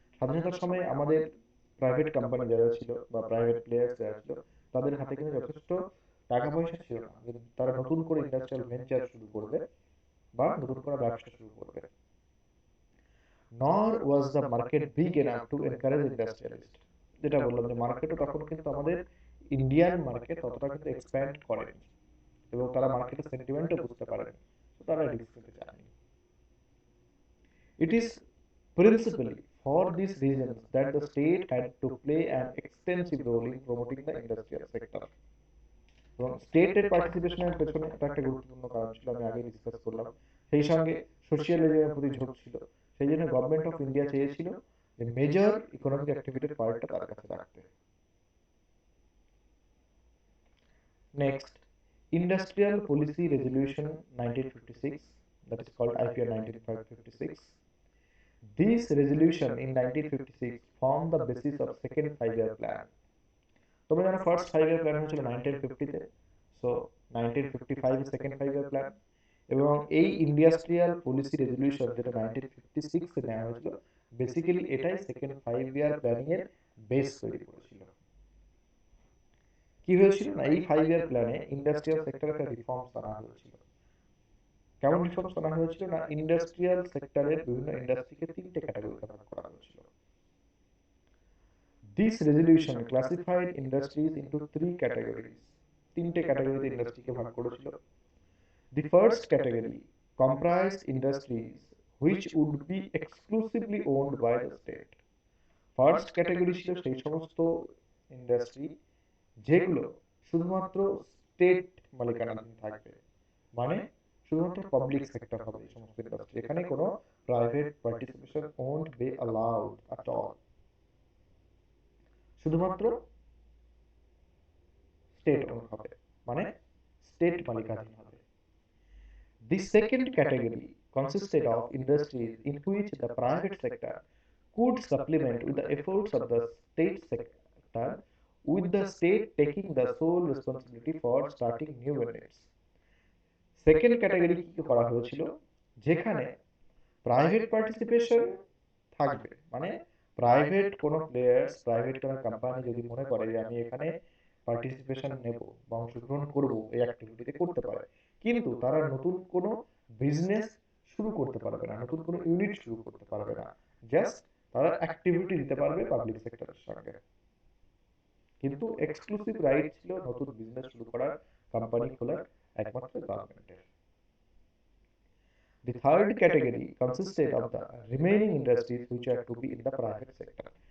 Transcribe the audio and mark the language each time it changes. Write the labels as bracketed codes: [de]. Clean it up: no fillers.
[bn] স্বাধীনতার সময় আমাদের প্রাইভেট কোম্পানি যারা ছিল বা প্রাইভেট প্লেয়ার্স যারা ছিল তাদের হাতে কিন্তু যথেষ্ট টাকা পয়সা ছিল না যে তারা নতুন করে ইন্ডাস্ট্রিয়াল ভেঞ্চার শুরু করবে বা নতুন করে ব্যবসা শুরু করবে। [en] Nor was the market big enough to encourage industrialists। [bn] যেটা বললাম যে মার্কেটও তখন কিন্তু আমাদের ইন্ডিয়ান মার্কেট ততটা কিন্তু এক্সপ্যান্ড করেনি এবং তারা মার্কেটের সেন্টিমেন্টও বুঝতে পারেনি, তো তারা রিস্ক নিতে চায়নি। [en] It is principally for these reasons that the state had to play an extensive role in promoting the industrial sector। [bn] এবং স্টেটের পার্টিসিপেশনের পেছনে এটা একটা গুরুত্বপূর্ণ কারণ ছিল, আমি আগে ডিসকাস করলাম। সেই সঙ্গে সোশিয়ালিজমের প্রতি ঝোঁক ছিল, সেই জন্য গভর্নমেন্ট অফ ইন্ডিয়া চেয়েছিল যে মেজর ইকোনমিক অ্যাক্টিভিটির পার্টটা তার কাছে রাখতে। [en] Next, industrial policy resolution 1956, that is called IPR 1956। This resolution in 1956 formed the basis of second 5-year plan। [bn] তোমরা জানো ফার্স্ট 5-year প্ল্যান হয়েছিল 1950-তে, সো 1955 এর সেকেন্ড 5-year প্ল্যান, এবং এই ইন্ডাস্ট্রিয়াল পলিসি রেজলিউশন যেটা 1956 এ নেওয়া হয়েছিল বেসিক্যালি এটাই সেকেন্ড 5-year প্ল্যানিং এর বেস তৈরি করেছিল। কি হয়েছিল না, এই 5-year প্ল্যানে ইন্ডাস্ট্রিয়াল সেক্টরে একটা রিফর্মস আনা হয়েছিল। কেমন রিফর্মস আনা হয়েছিল না, ইন্ডাস্ট্রিয়াল সেক্টরের বিভিন্ন ইন্ডাস্ট্রিকে তিনটে ক্যাটাগরিতে ভাগ করা হয়েছিল। [en] This resolution classified industries into three categories: [bn] তিনটে ক্যাটাগরিতে ইন্ডাস্ট্রিকে ভাগ করেছিল। [en] The first category comprised industries which would be exclusively owned by the state. [bn] First category ছিল সেই সমস্ত ইন্ডাস্ট্রি যেগুলো শুধুমাত্র স্টেট মালিকানাধীন থাকবে, মানে শুধুমাত্র পাবলিক সেক্টর হবে এই সমস্ত ইন্ডাস্ট্রি, এখানে কোনো private participation [en] won't be allowed at all, [bn] শুধুমাত্র স্টেট ওন হবে, মানে স্টেট মালিকানাধীন হবে। [en] The second category consisted of industries in which the private sector could supplement with the efforts of the state sector, with the state taking the sole responsibility for starting new units. [bn] Second category কি করা হয়েছিল, যেখানে private participation থাকবে, মানে private কোনো players, private কোনো company যদি মনে করে যে আমি এখানে পার্টিসিপেশন নেব বা অংশগ্রহণ করব এই অ্যাক্টিভিটিতে, করতে পারে, কিন্তু তারা নতুন কোনো বিজনেস শুরু করতে পারবে না, নতুন কোনো ইউনিট শুরু করতে পারবে না, জাস্ট তারা অ্যাক্টিভিটি দিতে পারবে পাবলিক সেক্টরের সঙ্গে, কিন্তু এক্সক্লুসিভ রাইট ছিল নতুন বিজনেস শুরু করার, কোম্পানি খোলার একমাত্র গভর্নমেন্টের। [en] The third category consisted of the remaining industries which are to be in the private sector.